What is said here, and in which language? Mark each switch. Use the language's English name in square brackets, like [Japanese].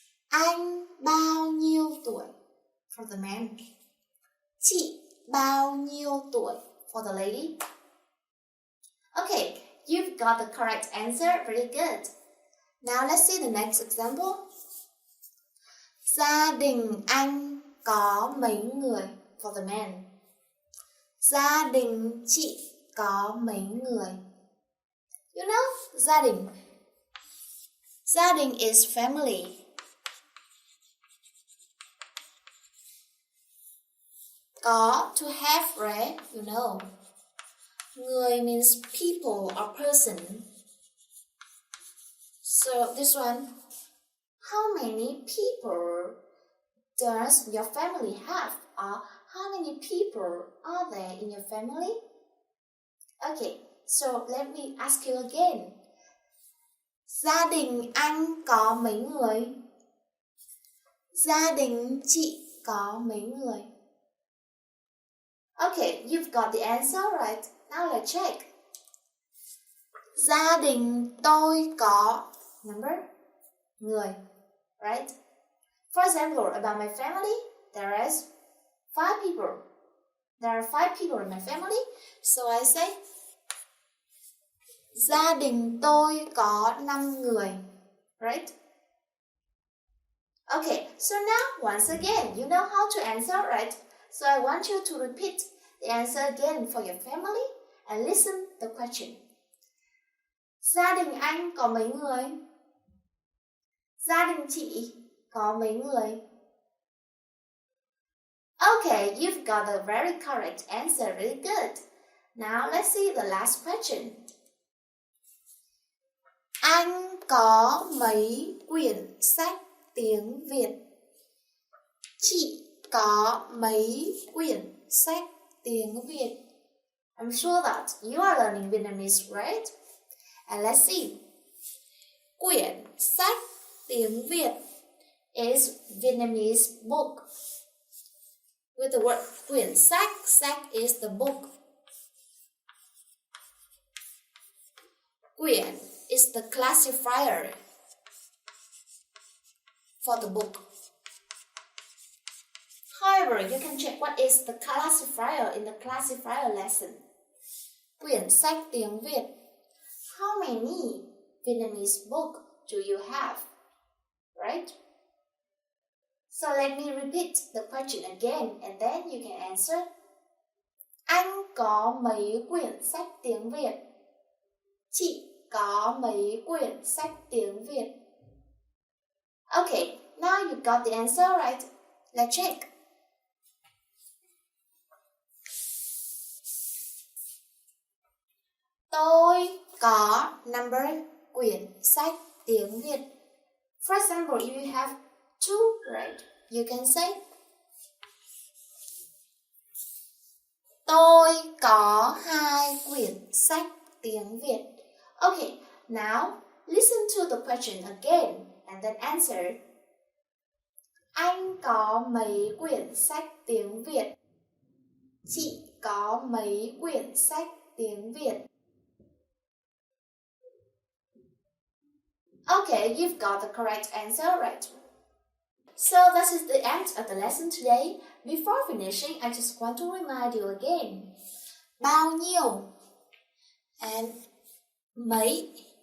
[Vietnamese] Anh bao nhiêu tuổi? [English] For the man. [Vietnamese] Chị bao nhiêu tuổi? [English] For the lady. Okay, you've got the correct answer. Very good. Now let's see the next example. [Vietnamese] Gia đình anh có mấy người? [English] For the man. [Vietnamese] Gia đình chị có mấy người? [English] You know, gia đình. Gia đình is family. Có, to have, right? You know. Người means people or person. So this one, how many people does your family have? Or how many people are there in your family? Okay, so let me ask you again. [Vietnamese] Gia đình anh có mấy người? Gia đình chị có mấy người? [English] Okay, you've got the answer right. Now let's check. [Vietnamese] Gia đình tôi có number người, right? [English] For example, about my family, there is 5 people. There are 5 people in my family, so I say [Vietnamese] gia đình tôi có 5 người, [English] right? Okay, so now once again, you know how to answer, right? So I want you to repeat the answer again for your family and listen the question. [Vietnamese] Gia đình anh có mấy người? Gia đình chị có mấy người? [English] Okay, you've got the very correct answer, really good. Now let's see the last question. [Vietnamese] Anh có mấy quyển sách tiếng Việt? Chị có mấy quyển sách tiếng Việt? [English] I'm sure that you are learning Vietnamese, right? And let's see. [Vietnamese] Quyển sách tiếng Việt [English] is Vietnamese book. With the word quyển sách, sách is the book. Quyển is the classifier for the book. However, you can check what is the classifier in the classifier lesson. [Vietnamese] Quyển sách tiếng Việt. [English] How many Vietnamese book do you have? Right? So let me repeat the question again and then you can answer. [Vietnamese] Anh có mấy quyển sách tiếng Việt? Chị có mấy quyển sách tiếng Việt? [English] Okay, now you got the answer right. Let's check. [Vietnamese] Tôi có number quyển sách tiếng Việt. [English] For example, if you have 2, right? You can say [Vietnamese] tôi có 2 quyển sách tiếng Việt. [English] Okay, now listen to the question again and then answer. [Vietnamese] Anh có mấy quyển sách tiếng Việt? Chị có mấy quyển sách tiếng Việt? [English] Okay, you've got the correct answer, right? So that is the end of the lesson today. Before finishing, I just want to remind you again. Bao nhiêu and mấy.